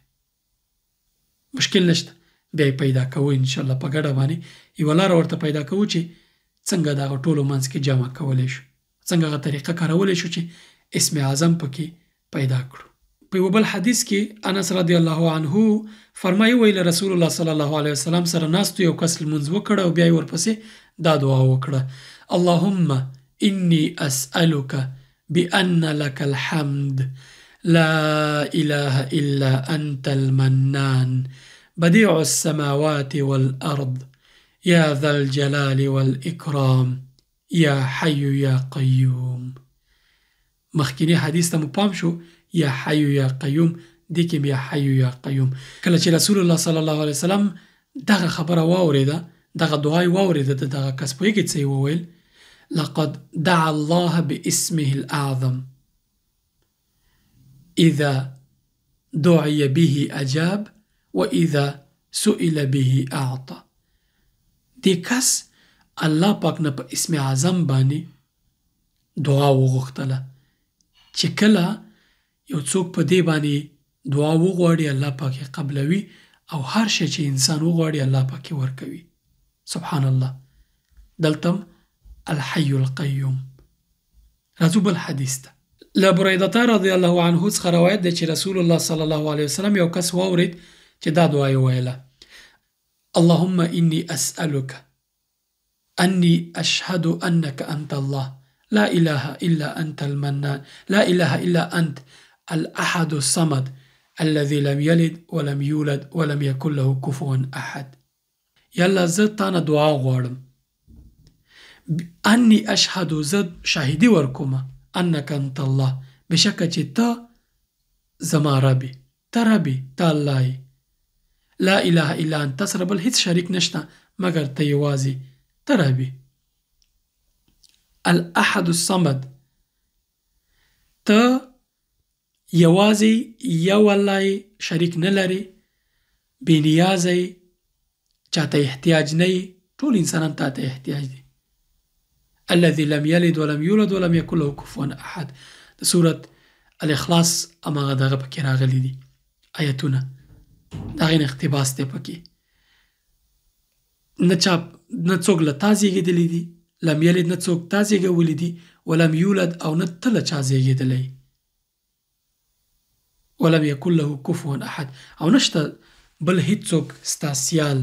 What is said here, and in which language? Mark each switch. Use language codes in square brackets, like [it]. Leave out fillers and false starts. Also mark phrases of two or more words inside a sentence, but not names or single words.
[ps] مشکل نشته، بیا یې پیدا کوو انشاءالله په ګډه باندې یوه لاره ورته پیدا کوو چې څنګه د هغه ټولو منځ کې جمع کولی شو، څنګه هغه طریقه کارولی شو چې اسم اعظم پکې پیدا کړو. په یو بل حدیث کې انس [ar] رضی الله عنه [ps] فرمایي ویل رسول الله [ar] صلی الله علیه وسلم [ps] سره ناستو یو کس لمونځ وکړه او بیا یې ورپسې دا دعا وکړه: [ar] اللهم انی اسألک بأن لك الحمد لا إله إلا أنت المنان بديع السماوات والأرض يا ذا الجلال والإكرام يا حي يا قيوم. [ps] مخکینی حدیث ته مو پام شو [ar] یا حي یا قیوم، [ps] دې کې [ar] یا حي یا قیوم. [ps] کله چې رسول الله [ar] صلی الله علیه وسلم [ps] دغه خبره واورېده، دغه دعا یې واورېده، دغه کس پوهېږي څه یې وویل؟ [ar] لقد دعا الله باسمه الأعظم إذا دعي به أجاب وإذا سئل به أعطى. [ps] دې کس الله پاک نه په اسم اعظم باندې دعا وغوښتله چې کله یو څوک په دې باندې دعا وغواړي الله پاک یې قبلوي او هر شی چې انسان وغواړي الله پاک یې ورکوي. [ar] سبحان الله. دلته الحي القيوم. [ps] راځو بل حدیث ته. له بریدة [ar] رضی الله عنه [ps] څخه روایت دی چې رسول الله [ar] صلی الله علیه وسلم [ps] یو کس واورید چې دا دعا یې ویله: [ar] اللهم إني أسألك أني أشهد أنك أنت الله لا إله إلا أنت المنان لا إله إلا أنت الأحد الصمد الذي لم يلد ولم يولد ولم يكن له كفوا أحد. [ps] يلا زه تانه دعا غواړم [ar] أني أشهد [ps] زد شاهدي ورکومه [ar] أنك أنت الله [ps] بشکه چې ته زما ربي، ته ربي، ته الله [ar] لا إله إلا أنت، [ps] سره بل هیڅ شریک نشته مگر ته یوازې، ته ربي. [ar] الأحد الصمد، [ps] ته یوازې یو الله شریک نه لري، بې نیازه، چاته احتیاج نه، ټول انسانان تا ته احتیاج دي. [ar] الذي لم يلد ولم يولد ولم يكن له كفوا احد. [ps] د سورة الاخلاص اماغه دغه پکې راغلي دي آیتونه، دغه اقتباس دی پکې. نه څوک له تا زېږېدلی دي، [ar] لم یلد [ps] نه څوک تا زېږولی دي، [ar] ولم یولد [ps] او نه ته له چا زېږېدلی، [ar] ولم یکن له کفوا احد، [ps] او نشته بل هیڅ څوک ستا سیال.